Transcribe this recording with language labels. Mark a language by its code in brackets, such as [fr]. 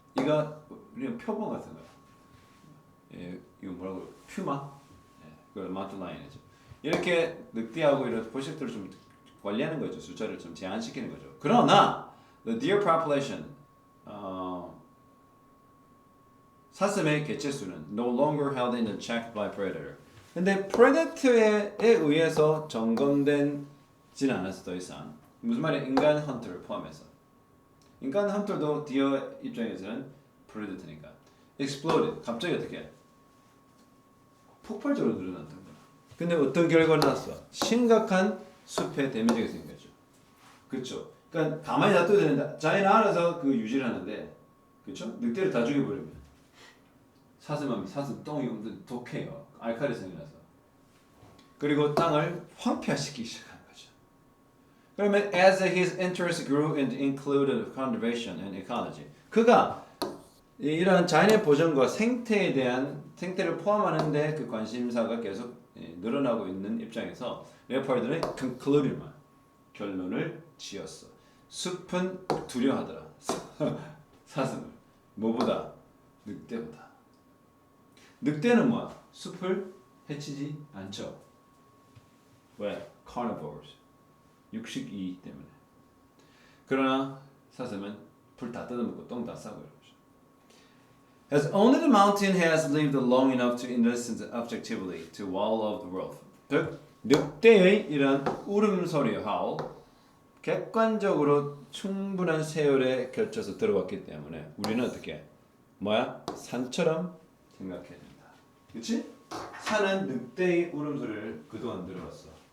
[ko] 이거 우리는 표범 같은 거야. 이거 뭐라고? 퓨마? 그걸 mountain lion이죠. 이렇게 늑대하고 이런 포식들을 좀 관리하는 거죠. 숫자를 좀 제한시키는 거죠. 그러나 [en] the deer population [ko] 사슴의 개체수는 [en] no longer held in check by predator. [ko] 근데 predator에 의해서 점검되지는 않았어 더 이상. 무슨 말이야? 인간 헌터를 포함해서. 인간 헌터도 디어 입장에서는 predator니까. exploded. 갑자기 어떻게? 폭발적으로 늘어났던 거야. 근데 어떤 결과가 났어? 심각한 숲에 데미지가 생긴 거죠. 그렇죠? 그러니까 가만히 놔둬야 되는데 자기는 알아서 그 유지를 하는데 그렇죠? 늑대를 다 죽여버리면 사슴 똥이 엄청 독해요. 알칼리성이 나서. 그리고 땅을 황폐화시키기 시작하는 거죠. 그러면 [en] as his interest grew and included conservation and ecology. [ko] 그가 이러한 자연의 보존과 생태를 포함하는데 그 관심사가 계속 늘어나고 있는 입장에서 레오파드는 conclude만 결론을 지었어. 숲은 두려워하더라. 사슴을. 뭐보다? 늑대보다. 늑대는 뭐야? 숲을 해치지 않죠. 왜? carnivores. 육식이기 때문에. 그러나 사슴은 풀 다 뜯어먹고 똥 다 싸고 이러죠. [en] As only the mountain has lived long enough to listen objectively to all of the world. [ko] 즉 늑대의 이런 울음소리 howl 객관적으로 충분한 세월에 걸쳐서 들어왔기 때문에 우리는 어떻게 뭐야? 산처럼 생각해야 된다. 그렇지? 산은 늑대의 울음소리를 그동안 들어왔어.